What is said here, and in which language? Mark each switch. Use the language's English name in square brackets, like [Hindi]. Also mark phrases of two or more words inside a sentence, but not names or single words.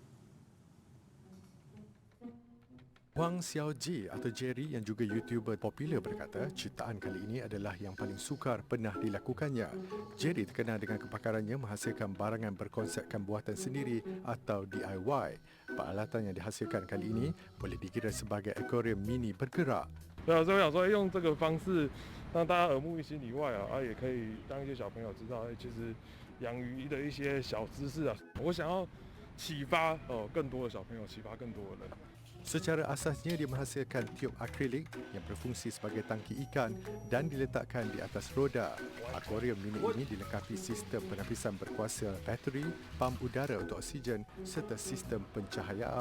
[Malay] Wang Xiaoji atau Jerry yang juga YouTuber popular berkata ciptaan kali ini adalah yang paling sukar pernah dilakukannya. Jerry terkenal dengan kepakarannya menghasilkan barangan berkonsepkan buatan sendiri atau DIY. Peralatan yang dihasilkan kali ini boleh dikira sebagai akuarium mini bergerak. [Chinese] 对啊，所以我想说，用这个方式让大家耳目一新以外也可以让一些小朋友知道，其实养鱼的一些小知识啊。我想要启发更多的小朋友，启发更多的人。 [Malay] Secara asasnya dia menghasilkan tiub akrilik yang berfungsi sebagai tangki ikan dan diletakkan di atas roda. Akuarium mini ini dilengkapi sistem penapisan berkuasa bateri, pam udara untuk oksigen serta sistem pencahayaan.